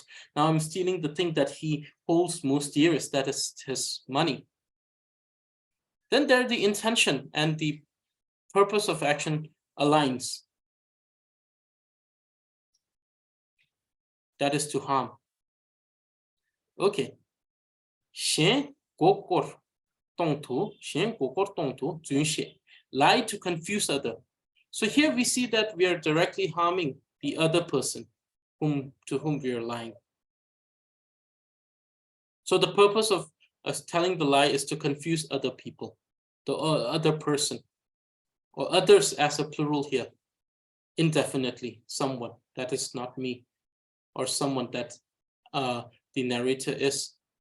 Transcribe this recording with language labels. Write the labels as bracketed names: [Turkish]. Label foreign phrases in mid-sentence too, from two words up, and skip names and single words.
[English] Now I'm stealing the thing that he holds most dearest, that is his money. Then there the intention and the purpose of action aligns. That is to harm. Okay. [Tibetan] Shen gokor tongtu, shen gokor tongtu, zunshe. [English] Lie to confuse other. So here we see that we are directly harming the other person to whom we are lying. So the purpose of telling the lie is to confuse other people, the other person, or others as a plural here, indefinitely, someone that is not me, or someone that the narrator is.